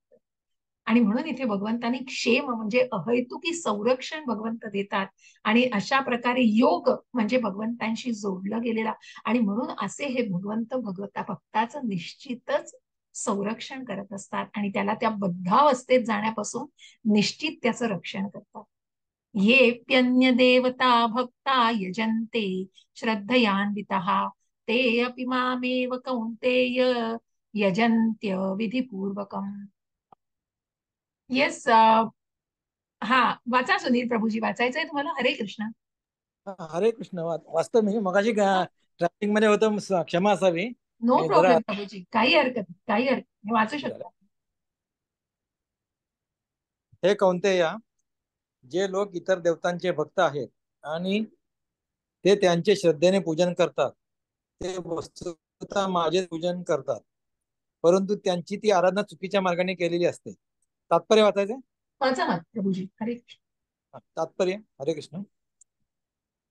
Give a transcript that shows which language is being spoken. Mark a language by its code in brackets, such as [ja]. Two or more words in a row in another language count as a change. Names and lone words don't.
[mr] आणि म्हणून इथे भगवंतांनी क्षेम म्हणजे अहैतुकी संरक्षण भगवंत देतात. आणि अशा प्रकारे योग म्हणजे भगवंतांशी जोडलं गेलेला, आणि म्हणून असे हे भगवंत भक्ताचं निश्चितच संरक्षण करत असतात आणि त्याला त्या बद्धावस्थेत जाण्यापासून निश्चित त्याचं रक्षण करतात. [sa] येऽप्यन्य देवता भक्ता यजन्ते श्रद्धयान्वितः ते अपि मामेव कौन्तेय यजन्त्य विधिपूर्वकम्. [mr] येस. हा, वाचा सुनील प्रभूजी, वाचायचंय तुम्हाला? हरे कृष्ण. हरे कृष्ण. वाचतो मी. मगाशी ट्रॅफिक मध्ये होतं, क्षमा असावी. नो आणि जरा प्रॉब्लेम प्रभूजी, काही हरकत नाही, काही हरकत नाही, वाचू झालं. शकता. हे कौंतेया, जे लोक इतर देवतांचे भक्त आहेत आणि ते त्यांचे श्रद्धेने पूजन करतात, ते वस्तुतः माझे पूजन करतात, परंतु त्यांची ती आराधना चुकीच्या मार्गाने केलेली असते. तात्पर्य वाचायचे. वाचा ना प्रभूजी. हरे कृष्ण. तात्पर्य. हरे कृष्ण.